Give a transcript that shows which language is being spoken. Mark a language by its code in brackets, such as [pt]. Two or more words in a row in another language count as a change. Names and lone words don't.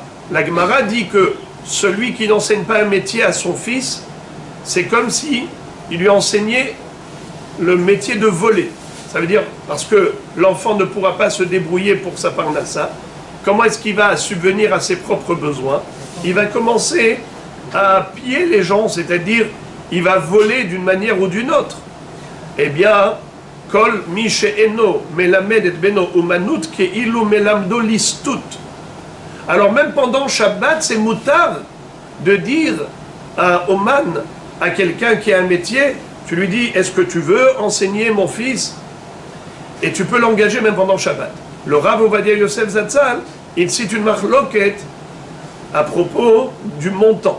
[fr] La Gemara dit que celui qui n'enseigne pas un métier à son fils, c'est comme si il lui enseignait le métier de voler. Ça veut dire, parce que l'enfant ne pourra pas se débrouiller pour sa parnassa, comment est-ce qu'il va subvenir à ses propres besoins? Il va commencer à piller les gens, c'est-à-dire il va voler d'une manière ou d'une autre. Eh bien, [he] כל מי שאינו מלמד את בנו אומנות כאילו מלמדו ליסטות. [fr] Alors même pendant Shabbat, c'est moutar de dire à Oman, à quelqu'un qui a un métier, tu lui dis, est-ce que tu veux enseigner mon fils? Et tu peux l'engager même pendant Shabbat. Le Rav Ovadia Yosef Zatzal, il cite une marloquette à propos du montant.